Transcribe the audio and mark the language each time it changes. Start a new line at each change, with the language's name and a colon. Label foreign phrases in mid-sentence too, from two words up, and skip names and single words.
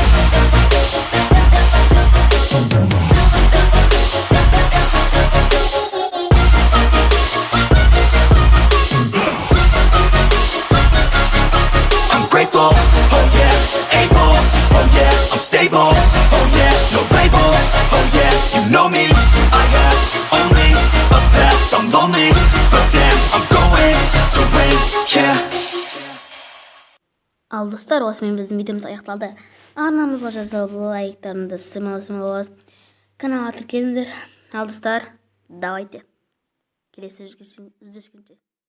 English: Grateful, oh yeah, able, oh yeah, I'm stable, oh yeah, no label, oh yeah, you know me, I have only a path, I'm lonely, but damn, I'm going to win, yeah.
Kazakh: Ал достар, осымен біздің видеомыз аяқталды. Арнамызға жазылып лайктарыңызды сымалы каналға тіркеліңіздер. Ал достар, давайте келесі жүздескенше.